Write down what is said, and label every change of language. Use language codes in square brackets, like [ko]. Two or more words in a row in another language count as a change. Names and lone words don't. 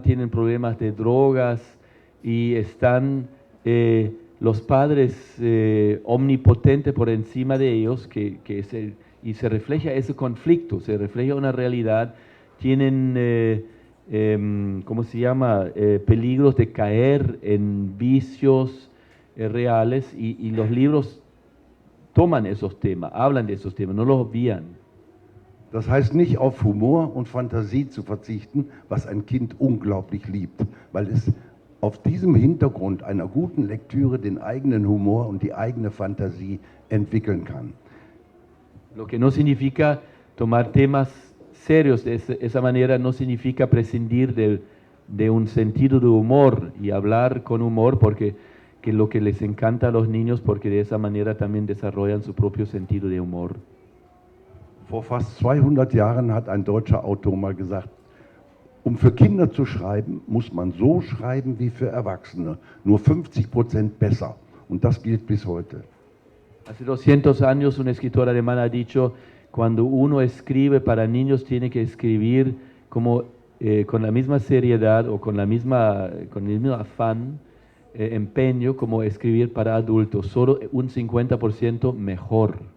[es] tienen problemas de drogas y están los padres omnipotentes por encima de ellos, y se refleja ese conflicto, se refleja una realidad, tienen, ¿cómo se llama?, peligros de caer en vicios reales, y los libros toman esos temas, hablan de esos temas, no los obvían. [de] Das heißt nicht auf Humor und Fantasie zu verzichten, was ein Kind unglaublich liebt, weil es auf diesem Hintergrund einer guten Lektüre den eigenen Humor und die eigene Fantasie entwickeln kann. [es] Lo que no significa tomar temas serios de esa manera, no significa prescindir de un sentido de humor y hablar con humor, porque que lo que les encanta a los niños, porque de esa manera también desarrollan su propio sentido de humor. [de] Vor fast 200 Jahren hat ein deutscher Autor mal gesagt, um für Kinder zu schreiben, muss man so schreiben wie für Erwachsene, nur 50% besser. Und das gilt bis heute. [es] Hace 200 años un escritor alemán ha dicho, cuando uno escribe para niños tiene que escribir como, con la misma seriedad o con el mismo afán, empeño como escribir para adultos, solo un 50% mejor.